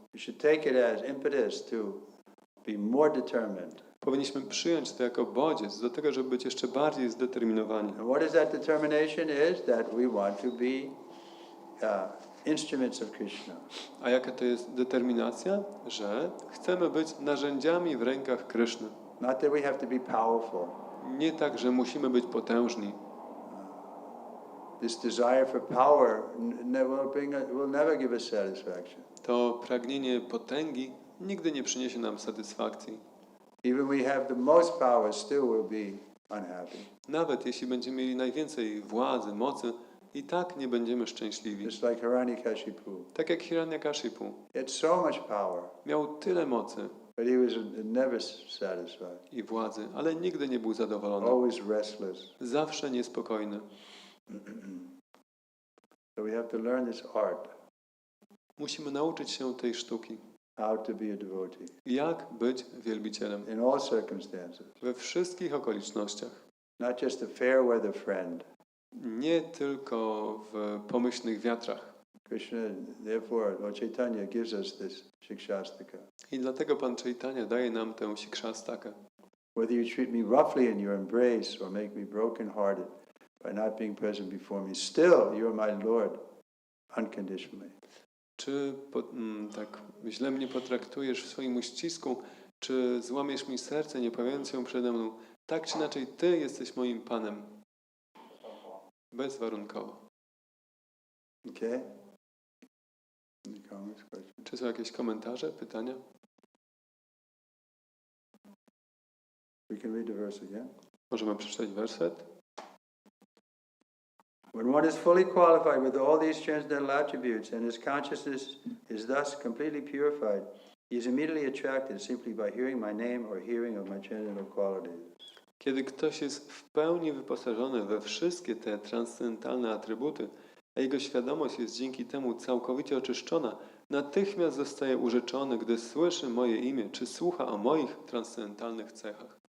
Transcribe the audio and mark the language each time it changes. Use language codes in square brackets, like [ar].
[en] We should take it as impetus to be more determined. [pl] Powinniśmy przyjąć to jako bodziec do tego, żeby być jeszcze bardziej zdeterminowani. [en] And what is that determination? Is that we want to be instruments of Krishna. [pl] A jaka to jest determinacja? Że chcemy być narzędziami w rękach Kryszny. [en] Not that we have to be powerful. [pl] nie tak, że musimy być potężni. [en] This desire for power will never give us satisfaction. [pl] To pragnienie potęgi nigdy nie przyniesie nam satysfakcji. [en] Even we have the most power, still we'll be unhappy. [pl] Nawet jeśli będziemy mieli najwięcej władzy, mocy, i tak nie będziemy szczęśliwi. [en] Just like Hiranyakashipu. [pl] Tak jak Hiranyakashipu. [en] He had so much power, [pl] Miał tyle mocy [en] but he was never satisfied. [pl] i władzy, ale nigdy nie był zadowolony. [en] Always restless. [pl] Zawsze niespokojny. [en] So we have to learn this art, [pl] Musimy nauczyć się tej sztuki. [en] how to be a devotee [pl] Jak być wielbicielem [en] in all circumstances. [pl] we wszystkich okolicznościach. [en] Not just a fair weather friend. [pl] Nie tylko w pomyślnych wiatrach. [en] Krishna, therefore, Lord Chaitanya gives us this Shikshastaka. [pl] I dlatego Pan Chaitanya daje nam tę sikszastakę. [en] Whether you treat me roughly in your embrace or make me broken-hearted by not being present before me, still you are my Lord, unconditionally. [pl] Czy tak źle mnie potraktujesz w swoim uścisku, czy złamiesz mi serce, nie pojawiając się przede mną, tak czy inaczej Ty jesteś moim Panem. Bezwarunkowo. [en] Okay? Any comments, questions? [pl] Czy są jakieś komentarze, pytania? [en] We can read the verse again. [pl] Możemy przeczytać werset. [en] When one is fully qualified with all these transcendental attributes and his consciousness is thus completely purified, he is immediately attracted simply by hearing my name or hearing of my transcendental qualities. [pl] Kiedy ktoś jest w pełni wyposażony we wszystkie te transcendentalne atrybuty, a jego świadomość jest dzięki temu całkowicie oczyszczona, natychmiast zostaje urzeczony, gdy słyszy moje imię, czy słucha o moich transcendentalnych cechach.